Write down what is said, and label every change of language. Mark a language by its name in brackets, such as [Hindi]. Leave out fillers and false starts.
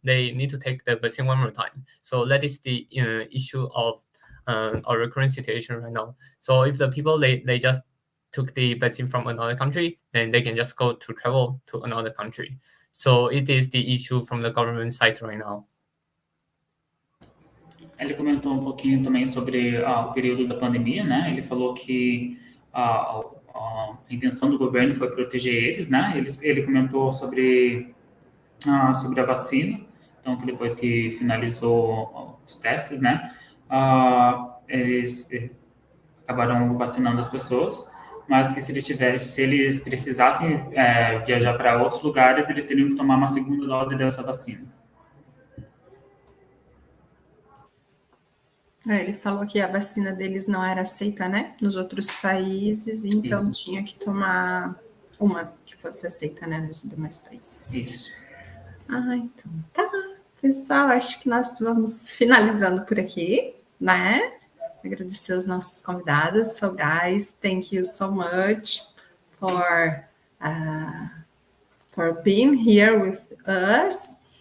[English] They need to take the vaccine one more time. So that is the issue of our current situation right now. So if the people they just took the vaccine from another country, then they can just go to travel to another country. So it is the issue from the government side right now. [Portuguese] Ele comentou um pouquinho também sobre o período da pandemia, né? Ele falou que a intenção do governo foi proteger eles, né? Ele comentou sobre a vacina, então que depois que finalizou os testes, né? Eles acabaram vacinando as pessoas, mas que se eles precisassem viajar para outros lugares, eles teriam que tomar uma segunda dose dessa vacina. Ele falou que a vacina deles não era aceita, né, nos outros países, então Isso. tinha que tomar uma que fosse aceita, né, nos demais países. Isso. Então tá. Pessoal, acho que nós vamos finalizando por aqui, né? Agradecer os nossos convidados. [English] So, guys, thank you so much for being here with us.